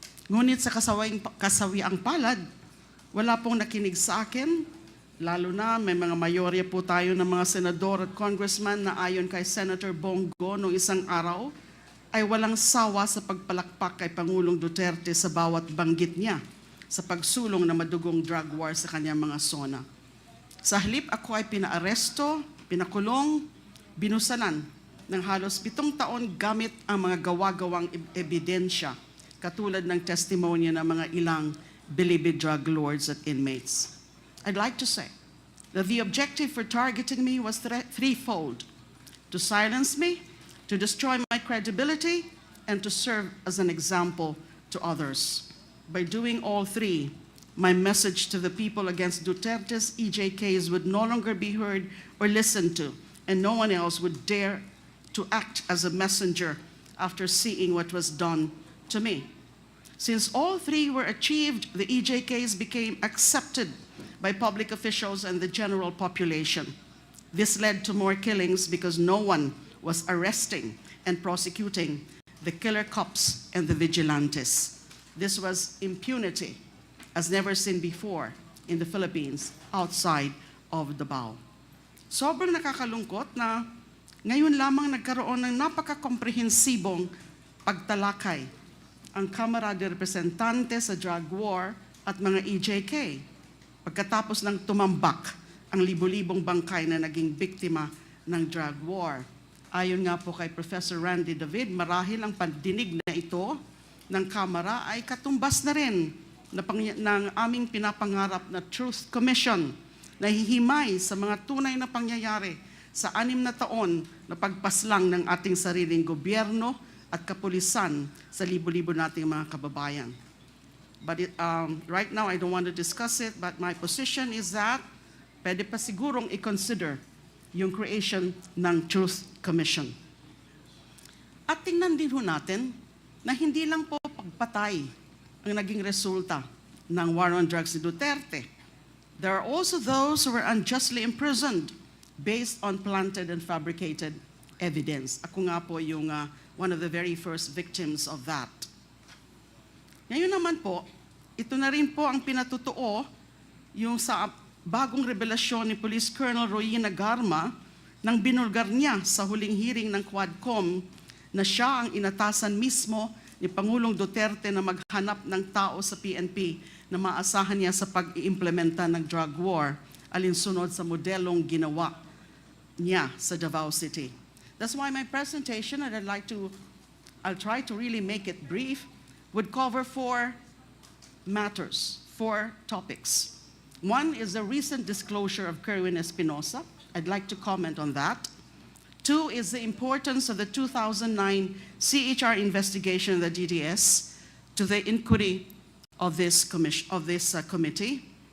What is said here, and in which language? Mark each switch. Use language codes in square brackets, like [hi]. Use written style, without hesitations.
[tl] Ngunit sa kasawiang palad, wala pong nakinig sa akin, lalo na may mga mayorya po tayo ng mga senador at congressman na ayon kay Senator Bongo noong isang araw, ay walang sawa sa pagpalakpak kay Pangulong Duterte sa bawat banggit niya sa pagsulong na madugong drug war sa kanyang mga sona. Sa halip ako ay pinaaresto, pinakulong, binusanan ng halos 7 taon gamit ang mga gawa-gawang ebidensya katulad ng testimonya ng mga ilang Bilibid drug lords at inmates. [en] I'd like to say that the objective for targeting me was threefold: to silence me, to destroy my credibility, and to serve as an example to others. By doing all three, my message to the people against Duterte's EJKs would no longer be heard or listened to, and no one else would dare to act as a messenger after seeing what was done to me. Since all three were achieved, the EJKs became accepted by public officials and the general population. This led to more killings because no one was arresting and prosecuting the killer cops and the vigilantes. This was impunity as never seen before in the Philippines outside of Davao. [tl] Sobrang nakakalungkot na ngayon lamang nagkaroon ng napaka-komprehensibong pagtalakay ang Kamara de Representante sa drug war at mga EJK pagkatapos ng tumambak ang libo-libong bangkay na naging biktima ng drug war. Ayon nga po kay Professor Randy David, marahil ang pandinig na ito ng Kamara ay katumbas na rin ng aming pinapangarap na Truth Commission na hihimay sa mga tunay na pangyayari sa 6 na taon na pagpaslang ng ating sariling gobyerno at kapulisan sa libo-libo nating mga kababayan. [en] But right now, I don't want to discuss it, but my position is that [tl] pwede pa sigurong i-consider yung creation ng [en] Truth Commission. [tl] At tingnan din ho natin na hindi lang po pagpatay ang naging resulta ng war on drugs ni Duterte. [en] There are also those who were unjustly imprisoned based on planted and fabricated evidence. [tl] Ako nga po yung [en] one of the very first victims of that. [tl] Ngayon naman po, ito na rin po ang pinatutuo yung sa bagong revelasyon ni Police Colonel Royina Garma nang binulgar niya sa huling hearing ng Quadcom na siya ang inatasan mismo ni Pangulong Duterte na maghanap ng tao sa PNP na maasahan niya sa pag-iimplementa ng drug war alinsunod sa modelong ginawa niya sa Davao City. [en] That's why my presentation, and I'll try to really make it brief, would cover 4 matters, 4 topics. One is the recent disclosure of Kerwin Espinosa. I'd like to comment on that. 2 is the importance of the 2009 CHR investigation of the DDS to the inquiry of this committee.